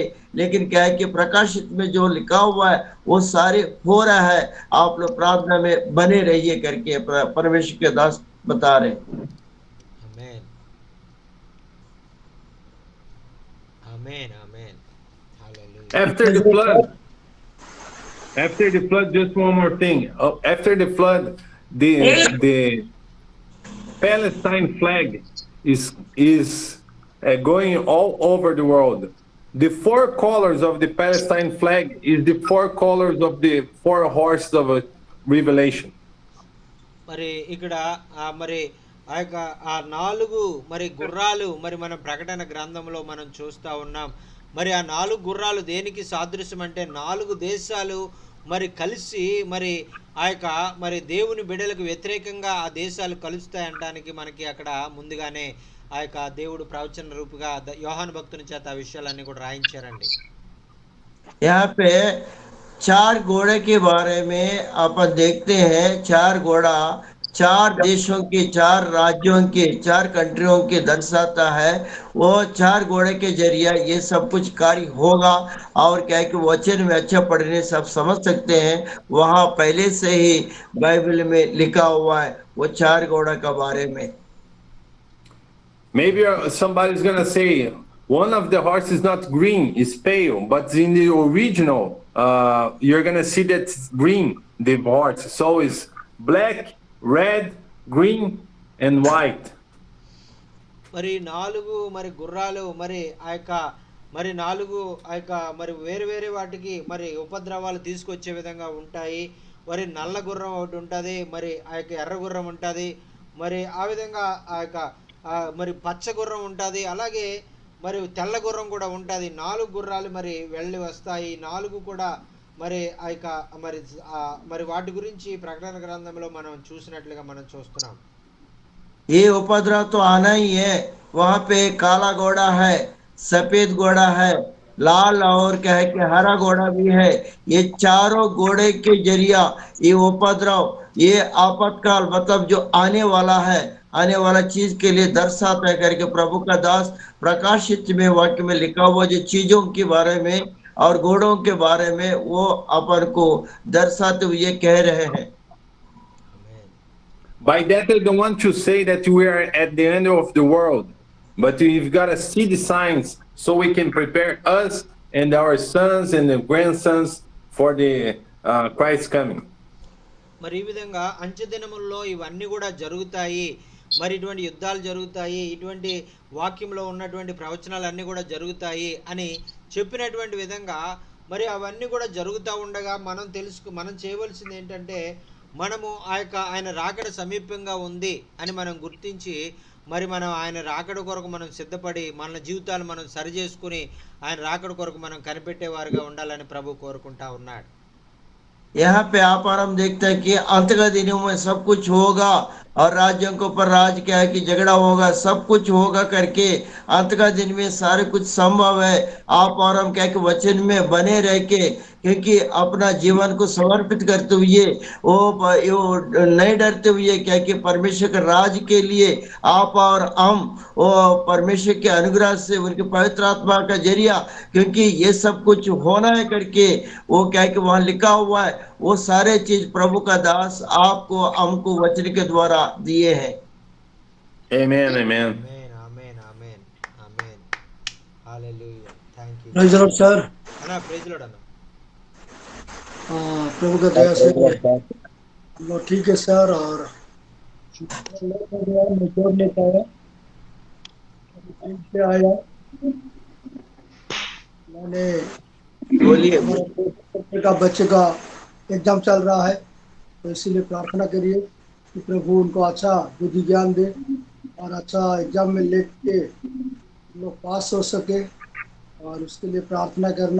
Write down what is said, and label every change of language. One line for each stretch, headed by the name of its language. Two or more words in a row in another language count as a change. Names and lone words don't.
Hindi: लेकिन क्या है कि प्रकाशित में जो लिखा हुआ है वो सारे हो रहा है। आप लोग प्रार्थना में बने रहिए करके परमेश्वर के दास बता रहे। आमेन, आमेन, आमेन, हालेलुया।
English: After the flood, after the flood, just one more thing. After the flood, the Palestine flag is going all over the world. The four colors of the Palestine flag is the four colors of the four horses of Revelation.
Telugu: మరి ఇక్కడ మరి ఆ యొక్క ఆ 4 మరి గుర్రాలు మరి మనం ప్రకటన గ్రంథంలో మనం చూస్తా ఉన్నాం. మరి ఆ 4 గుర్రాలు దేనికి సాదృశ్యం అంటే 4 దేశాలు మరి కలిసి మరి ఆ యొక్క మరి దేవుని బిడ్డలకు వ్యతిరేకంగా ఆ దేశాలు కలుస్తాయంటానికి మనకి అక్కడ ముందుగానే ఆ యొక్క దేవుడు ప్రవచన రూపుగా యోహాను భక్తుని చేత ఆ విషయాలన్నీ కూడా రాయించారండి.
Hindi: यहाँ पे 4 घोड़े के बारे में अपन देखते हैं। 4 घोड़ा 4 देशों के, 4 राज्यों के, 4 कंट्रियों के दर्शाता है। वो 4 घोड़े के जरिए ये सब कुछ कार्य होगा। और क्या है कि वचन में अच्छा पढ़ने सब समझ सकते हैं। वहाँ पहले से ही बाइबल में लिखा हुआ है वो 4 घोड़ा के बारे में।
English: Maybe somebody's gonna say one of the horses is not green, it's pale, but in the original, you're gonna see that it's green, the horse. So it's black, red, green, and white.
Telugu: మరి 4 మరి గుర్రాలు మరి ఆ యొక్క మరి 4 ఆ యొక్క మరి వేరు వేరే వాటికి మరి ఉపద్రవాలు తీసుకొచ్చే విధంగా ఉంటాయి. మరి నల్ల గుర్రం ఒకటి ఉంటుంది, మరి ఆ యొక్క ఎర్ర గుర్రం ఉంటుంది, మరి ఆ విధంగా ఆ యొక్క మరి పచ్చ గుర్రం ఉంటుంది, అలాగే మరి తెల్ల గుర్రం కూడా ఉంటుంది. 4 గుర్రాలు మరి వెళ్ళి వస్తాయి. 4 కూడా మరి ఆ యొక్క మరి మరి వాటి గురించి ప్రకటన గ్రంథంలో మనం చూసినట్లుగా మనం చూస్తున్నాం.
Hindi: ये उपद्रव तो आना ही है। वहां पे काला घोड़ा है, सफेद घोड़ा है, लाल और क्या है कि हरा घोड़ा भी है। ये चारों घोड़े के जरिया ये उपद्रव, ये आपातकाल मतलब जो आने वाला है, आने वाला चीज के लिए दर्शाता है करके प्रभु का दास प्रकाशित में वाक्य में लिखा हुआ जो चीजों के बारे में और घोड़ों के बारे में वो अपन को दर्शाते हुए कह रहे हैं।
English: By that, I don't want to say that we are at the end of the world, but we've got to see the signs so we can prepare us and our sons and the grandsons for the Christ coming.
Telugu: మరి ఈ విధంగా అంచె దినముల్లో ఇవన్నీ కూడా జరుగుతాయి. మరి ఇటువంటి యుద్ధాలు జరుగుతాయి, ఇటువంటి వాక్యంలో ఉన్నటువంటి ప్రవచనాలన్నీ కూడా జరుగుతాయి అని చెప్పినటువంటి విధంగా మరి అవన్నీ కూడా జరుగుతూ ఉండగా మనం చేయవలసింది ఏంటంటే మనము ఆ యొక్క ఆయన రాకడ సమీపంగా ఉంది అని మనం గుర్తించి మరి మనం ఆయన రాకడ కొరకు మనం సిద్ధపడి మన జీవితాలు మనం సరి చేసుకుని ఆయన రాకడ కొరకు మనం కనిపెట్టేవారుగా ఉండాలని ప్రభు కోరుకుంటా ఉన్నాడు.
Hindi: यहाँ पे आप और हम देखते हैं कि अंत का दिनों में सब कुछ होगा और राज्यों के ऊपर राज क्या है कि झगड़ा होगा, सब कुछ होगा करके अंत का दिन में सारे कुछ संभव है। आप और हम क्या कि वचन में बने रह के, क्योंकि अपना जीवन को समर्पित करते हुए वो नहीं डरते हुए क्या कि परमेश्वर के राज के लिए आप और हम वो परमेश्वर के अनुग्रह से उनके पवित्र आत्मा का जरिया, क्योंकि ये सब कुछ होना है करके वो क्या कि वहां लिखा हुआ है, वो सारे चीज प्रभु का दास आपको हमको वचन के द्वारा दिए हैं।
English: Amen, amen.
Telugu: ఆమేన్, ఆమేన్, ఆమేన్, ఆమేన్, హల్లెలూయా, థాంక్యూ.
English: praise the Lord sir.
Telugu: అన్నా
English: praise Lord
Telugu: అన్న.
Hindi: प्रभु का दया से हम लोग ठीक है सर। और मैं जोड़ नहीं पाया, से आया, मैंने बोलिए। हमारे का बच्चे का एग्जाम चल रहा है, तो इसीलिए प्रार्थना करिए कि प्रभु उनको अच्छा बुद्धि ज्ञान दे और अच्छा एग्जाम में लेके लोग पास हो सके, और उसके लिए प्रार्थना करना।